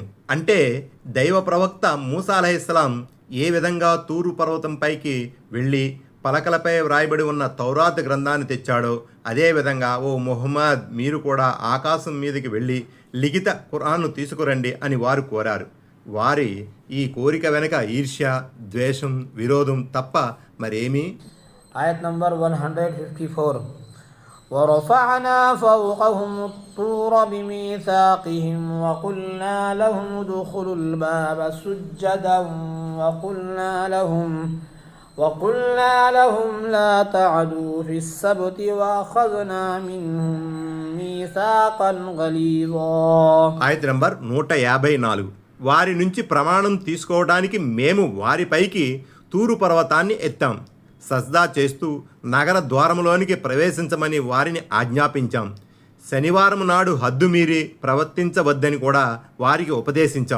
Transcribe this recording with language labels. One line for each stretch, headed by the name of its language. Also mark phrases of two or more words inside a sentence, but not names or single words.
Telugu: అంటే దైవ ప్రవక్త మూసా అలైహిస్సలాం ఏ విధంగా తూరు పర్వతంపైకి వెళ్ళి పలకలపై వ్రాయబడి ఉన్న తౌరాత్ గ్రంథాన్ని తెచ్చాడో అదేవిధంగా ఓ ముహమ్మద్, మీరు కూడా ఆకాశం మీదకి వెళ్ళి లిఖిత ఖురాన్ను తీసుకురండి అని వారు కోరారు. వారి ఈ కోరిక వెనుక ఈర్ష్య, ద్వేషం, విరోధం తప్ప మరేమీ. ఆయత్ నంబర్ 154.
Arabic: ورفعنا فوقهم الطور بميثاقهم وقلنا لهم ادخلوا الباب سجدا وقلنا لهم لا تعدوا في السبت وأخذنا منهم ميثاقا غليظا.
Telugu: ఆయత్ నంబర్ 154. వారి నుంచి ప్రమాణం తీసుకోవడానికి మేము వారిపైకి తూరు పర్వతాన్ని ఎత్తాం. సజ్దా చేస్తూ నగర ద్వారములోనికి ప్రవేశించమని వారిని ఆజ్ఞాపించాం. శనివారం నాడు హద్దు మీరి ప్రవర్తించవద్దని కూడా వారికి ఉపదేశించాం.